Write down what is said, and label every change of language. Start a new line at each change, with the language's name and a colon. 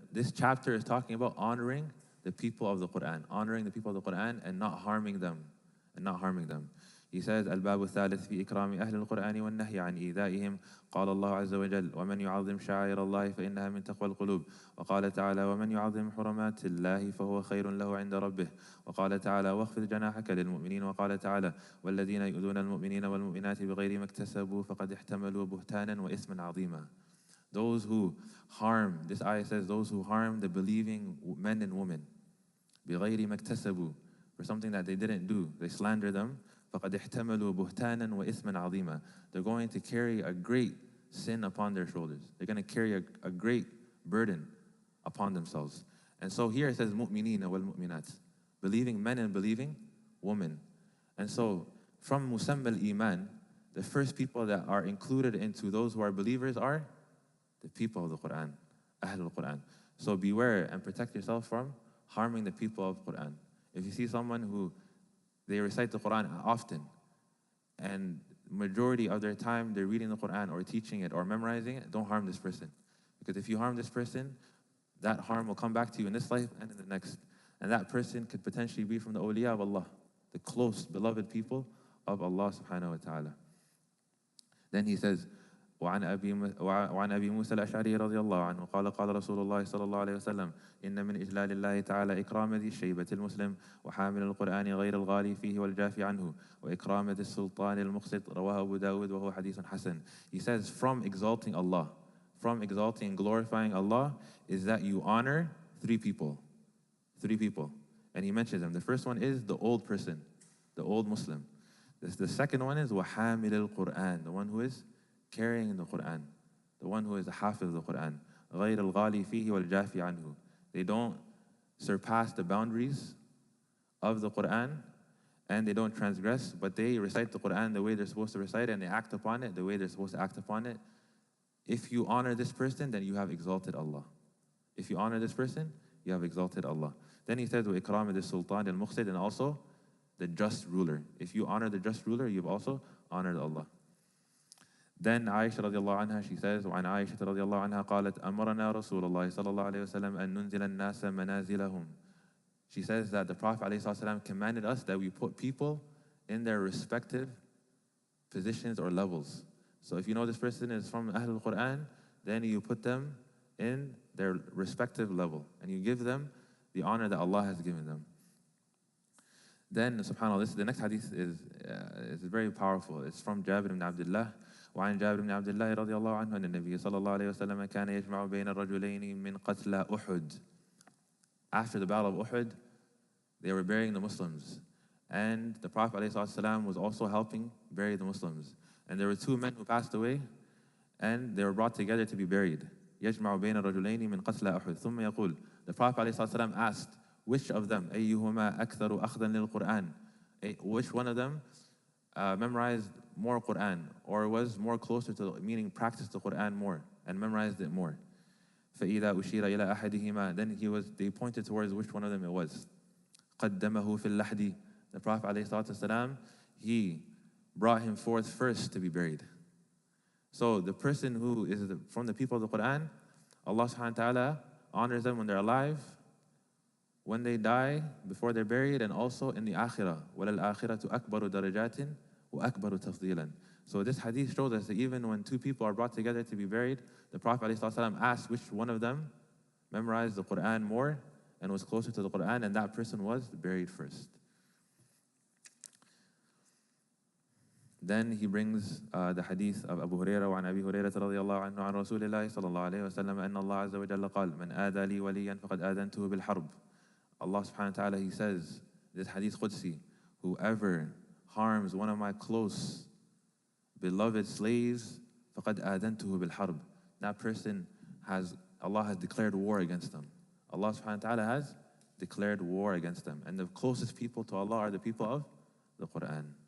English: This chapter is talking about honoring the people of the Quran, honoring the people of the Quran and not harming them. He says,
Arabic: الباب الثالث في إكرام أهل القرآن والنهي عن إيذائهم. قال الله عز وجل ومن يعظم شعائر الله فإنها من تقوى القلوب. وقال تعالى ومن يعظم حرمات الله فهو خير له عند ربه. وقال تعالى واخفض جناحك للمؤمنين. وقال تعالى والذين يؤذون المؤمنين والمؤمنات بغير ما اكتسبوا فقد احتملوا بهتانا وإثما عظيما.
English: Those who harm, this ayah says, those who harm the believing men and women,
Arabic: بغير ما اكتسبوا,
English: for something that they didn't do, they slander them,
Arabic: فَقَدْ احْتَمَلُوا بُهْتَانًا وَإِثْمًا عَظِيمًا.
English: They're going to carry a great sin upon their shoulders. They're going to carry a great burden upon themselves. And so here it says
Arabic: مُؤْمِنِينَ وَالْمُؤْمِنَاتِ,
English: believing men and believing women. And so from musamma al-iman, the first people that are included into those who are believers are the people of the Quran, Ahlul Quran. So beware and protect yourself from harming the people of Quran. If you see someone who they recite the Quran often, and majority of their time they're reading the Quran or teaching it or memorizing it, don't harm this person. Because if you harm this person, that harm will come back to you in this life and in the next. And that person could potentially be from the awliya of Allah, the close, beloved people of Allah subhanahu wa ta'ala. Then he says,
Arabic: وعن أبي موسى الأشعري رضي الله عنه قال قال رسول الله صلى الله عليه وسلم إن من إجلال الله تعالى إكرام ذي الشيبة المسلم وحامل القرآن غير الغالي فيه والجافي عنه وإكرام ذي السلطان المقسط رواه أبو داود وهو حديث حسن.
English: He says, from exalting Allah, from exalting and glorifying Allah is that you honor three people. Three people. And he mentions them. The first one is the old person, the old Muslim. The second one is
Arabic: وَحَامِلِ الْقُرْآنِ,
English: the one who is carrying the Quran, the one who is the hafiz of the Quran.
Arabic: غَيْرَ الْغَالِي فِيهِ وَالْجَافِ عَنْهُ.
English: They don't surpass the boundaries of the Quran and they don't transgress, but they recite the Quran the way they're supposed to recite it and they act upon it the way they're supposed to act upon it. If you honor this person, then you have exalted Allah. If you honor this person, you have exalted Allah. Then he says,
Arabic: وَإِكْرَامِ
English: the Sultan al-Muqsid, and also the just ruler. If you honor the just ruler, you've also honored Allah. Then Aisha radiallahu anha, she says,
Arabic: وعن عائشة رضي الله عنها قالت أمرنا رسول الله صلى الله عليه وسلم أن ننزل الناس منازلهم.
English: She says that the Prophet
Arabic: عليه الصلاة والسلام
English: commanded us that we put people in their respective positions or levels. So if you know this person is from Ahlul Quran, then you put them in their respective level and you give them the honor that Allah has given them. Then, subhanAllah, the next hadith is very powerful. It's from Jabir ibn Abdullah.
Arabic: وعن جابر بن عبد الله رضي الله عنه أن النبي صلى الله عليه وسلم كان يجمع بين الرجلين من قتلى أحد.
English: After the battle of Uhud, they were burying the Muslims. And the Prophet ﷺ was also helping bury the Muslims. And there were two men who passed away, and they were brought together to be buried.
Arabic: يجمع بين الرجلين من قتلى أحد. ثم يقول,
English: the Prophet ﷺ asked, which of them,
Arabic: أيهما أكثر أخذا للقرآن?
English: Which one of them memorized more Quran, or was more closer to, meaning practiced the Quran more and memorized it more?
Arabic: فإذا أشير إلى أحدهما,
English: then they pointed towards which one of them it was.
Arabic: قدمه في اللحد.
English: The Prophet ﷺ, he brought him forth first to be buried. So the person who is from the people of the Quran, Allah subhanahu wa ta'ala honors them when they're alive, when they die, before they're buried, and also in the akhirah.
Arabic: وَلَلْآخِرَةُ أَكْبَرُ دَرَجَاتٍ وَأَكْبَرُ تَفْضِيلًا.
English: So this hadith shows us that even when two people are brought together to be buried, the Prophet ﷺ asked which one of them memorized the Quran more and was closer to the Quran, and that person was buried first. Then he brings the hadith of Abu Hurairah
Arabic: وعن أبي هريرة رضي الله عنه عن رسول الله صلى الله عليه وسلم أن الله عز وجل قال من آذى لي وليا فقد آذنته بالحرب.
English: Allah subhanahu wa ta'ala, he says, this hadith Qudsi, whoever harms one of my close, beloved slaves,
Arabic: فَقَدْ آذَنْتُهُ بِالْحَرْبِ.
English: That person Allah has declared war against them. Allah subhanahu wa ta'ala has declared war against them. And the closest people to Allah are the people of the Quran.